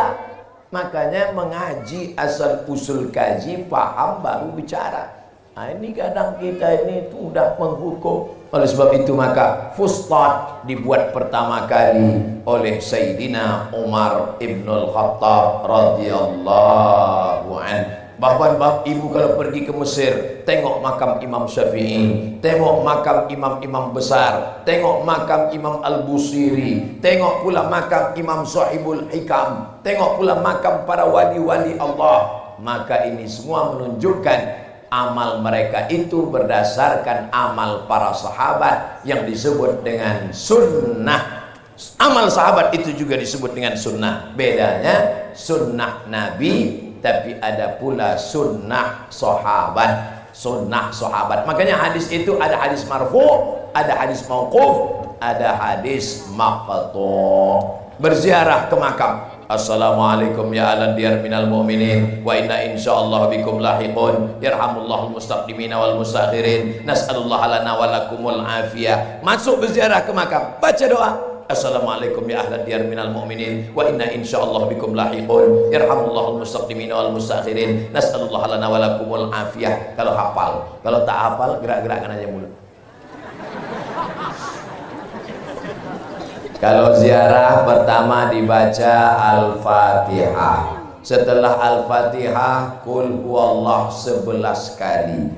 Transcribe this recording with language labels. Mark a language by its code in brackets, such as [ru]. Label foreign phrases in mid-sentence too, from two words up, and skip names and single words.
[ms] Makanya mengaji asal usul kaji, paham baru bicara. Nah, ini kadang kita ini sudah menghukum. Oleh sebab itu maka fustat dibuat pertama kali oleh Sayyidina Umar ibnul Khattab [ar] رضي الله عنه. [ms] Bahkan ibu kalau pergi ke Mesir, tengok makam Imam Syafi'i, tengok makam imam-imam besar, tengok makam Imam Al-Busiri, tengok pula makam Imam Sahibul Hikam, tengok pula makam para wali-wali Allah. Maka ini semua menunjukkan amal mereka itu berdasarkan amal para sahabat yang disebut dengan sunnah. Amal sahabat itu juga disebut dengan sunnah. Bedanya sunnah Nabi, tapi ada pula sunnah sahabat. Sunnah sahabat. Makanya hadis itu ada hadis marfu', ada hadis mauquf, ada hadis maqtu'. Berziarah ke makam. [ar] السلام عليكم يا أهل الديار من المؤمنين وإنا إن شاء الله بكم لاحقون يرحم الله المستقدمين والمستأخرين نسأل الله لنا ولكم العافية. [ms] Masuk berziarah ke makam, baca doa. [ar] السلام عليكم يا أهل الديار من المؤمنين وإنا إن شاء الله بكم لاحقون يرحم الله المستقدمين والمستأخرين نسأل الله لنا ولكم العافية. [ms] Kalau hafal, kalau tak hafal gerak-gerakkan aja mulut. Kalau ziarah pertama dibaca Al-Fatihah. Setelah Al-Fatihah [ar] قل هو الله [ms] 11 kali.